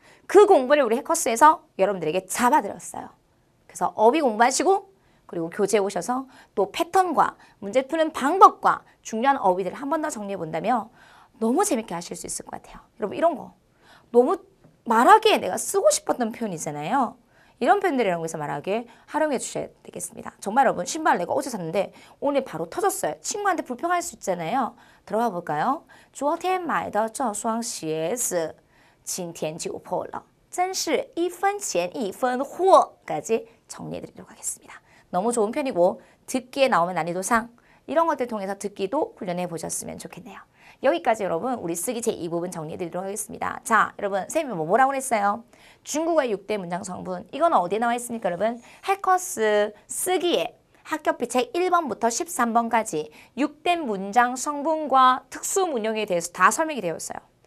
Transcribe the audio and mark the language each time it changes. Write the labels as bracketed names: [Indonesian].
[Korean] 그 공부를 우리 해커스에서 여러분들에게 잡아드렸어요. 그래서 어휘 공부하시고 그리고 교재에 오셔서 또 패턴과 문제 푸는 방법과 중요한 어휘들을 한 번 더 정리해 본다면 너무 재밌게 하실 수 있을 것 같아요. 여러분 이런 거 너무 말하기에 내가 쓰고 싶었던 표현이잖아요. 이런 표현들을 여기서 말하기에 활용해 주셔야 되겠습니다. 정말 여러분 신발 내가 어제 샀는데 오늘 바로 터졌어요. 친구한테 불평할 수 있잖아요. 들어가 볼까요? [Chinese] 昨天买的这双鞋子今天就破了真是一分钱一分货까지 [Korean] 정리해 드리도록 하겠습니다. 너무 좋은 편이고 듣기에 나오면 난이도 상 이런 것들 통해서 듣기도 훈련해 보셨으면 좋겠네요. 여기까지 여러분 우리 쓰기 제2부분 정리해 드리도록 하겠습니다. 자 여러분 선생님이 뭐라고 그랬어요? 중국어 6대 문장 성분 이거는 어디에 나와 있습니까 여러분? 해커스 쓰기에 학교피 책 1번부터 13번까지 6대 문장 성분과 특수문형에 대해서 다 설명이 되어 있어요.